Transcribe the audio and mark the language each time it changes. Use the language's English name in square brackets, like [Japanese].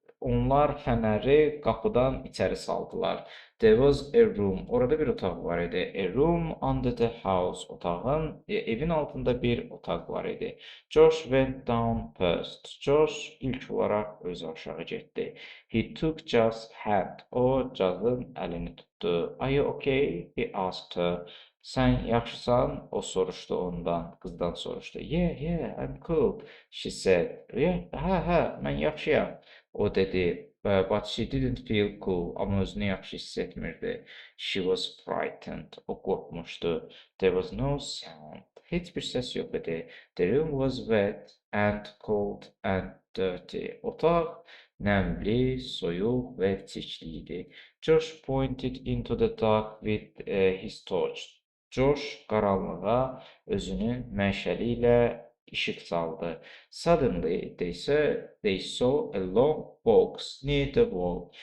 [Azerbaijani] onlar fənəri qapıdan içəri saldılar. [English] There was a room. [Azerbaijani] Orada bir otaq var idi. [English] A room under the house. [Azerbaijani] Evin altında bir otaq var idi. [English] Josh went down first. [Azerbaijani] Josh ilk olaraq özü aşağı getdi. [English] He took Jaz's hand. [Azerbaijani] O Jaz'ın əlini tutdu. [English] Are you okay? He asked her. [Azerbaijani] Sən yaxşısan? O soruşdu ondan. Qızdan soruşdu. [English] Yeah, I'm cool. She said. Yeah, [Azerbaijani] hə, mən yaxşıyam. O dedi. [English] But she didn't feel cool. [Azerbaijani] Amma özünü yaxşı hiss etmirdi. [English] She was frightened. [Azerbaijani] O qorxmuşdu. [English] There was no sound. [Azerbaijani] Heç bir səs yox idi. [English] The room was wet and cold and dirty. [Azerbaijani] Otaq nəmli, soyuq və çirkli idi. [English] Josh pointed into the dark with his torch. [Azerbaijani] Josh qaranlığa özünün məşəli ilə işıq saldı. [English] Suddenly they saw a long box near the wall.